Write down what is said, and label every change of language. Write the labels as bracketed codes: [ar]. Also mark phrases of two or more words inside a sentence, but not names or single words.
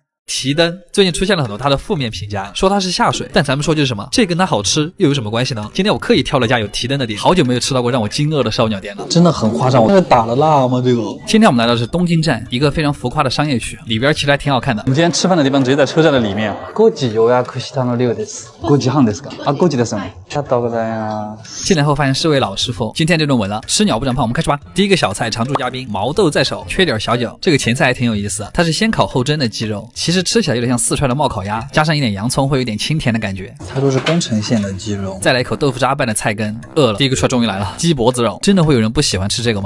[zh] 提灯最近出现了很多它的负面评价，说它是下水，但咱们说就是什么，这跟它好吃又有什么关系呢？今天我刻意挑了家有提灯的店，好久没有吃到过让我惊愕的烧鸟店了，真的很夸张。我这是打了蜡吗？这个？今天我们来到的是东京站，一个非常浮夸的商业区，里边其实还挺好看的。我们今天吃饭的地方直接在车站的里面。 [ja] 5 時予約したの量です。5時半ですか？あ、5時ですよね。ありがとうございます。 [zh] 进来后发现是位老师傅，今天这顿稳了，吃鸟不长胖，我们开始吧。第一个小菜，常驻嘉宾毛豆在手，缺点小酒。这个前菜还挺有意思，它是先烤后蒸的鸡肉，其实吃起来有点像四川的冒烤鸭，加上一点洋葱，会有点清甜的感觉。它都是宫城县的鸡肉。再来一口豆腐渣拌的菜根，饿了。第一个出来终于来了，鸡脖子肉，真的会有人不喜欢吃这个吗？